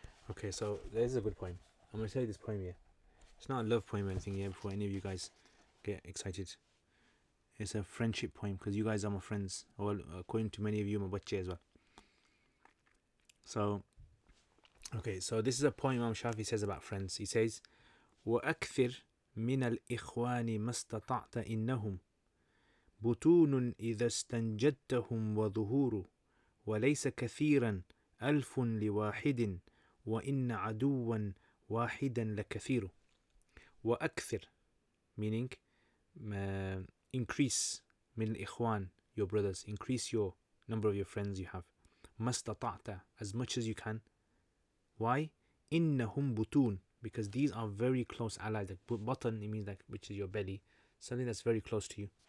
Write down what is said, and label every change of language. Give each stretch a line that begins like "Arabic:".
English: Okay, so there's a good poem. I'm going to tell you this poem here. It's not a love poem or anything here before any of you guys get excited. It's a friendship poem because you guys are my friends. Well, according to many of you, my bache as well. So, okay, so this is a poem Imam Shafi says about friends.
Arabic: He says, وَأَكْثِرْ مِنَ الْإِخْوَانِ مَا اسْتَطَعْتَ إِنَّهُمْ بُطُونٌ إِذَا اسْتَنْجَدْتَهُمْ وَظُهُورٌ وَلَيْسَ كَثِيرًا أَلْفٌ لِوَاحِدٍ وَإِنَّ عَدُوًّا وَاحِدًا لَكَثِيرٌ. وَأَكْثِرْ, meaning
English: increase
Arabic: من الإخوان,
English: your brothers, increase your number of your friends you have.
Arabic: ما استطعت,
English: as much as you can. Why?
Arabic: إنهم بطون,
English: because these are very close allies. Like button, it means like, which is your belly, something that's very close to you.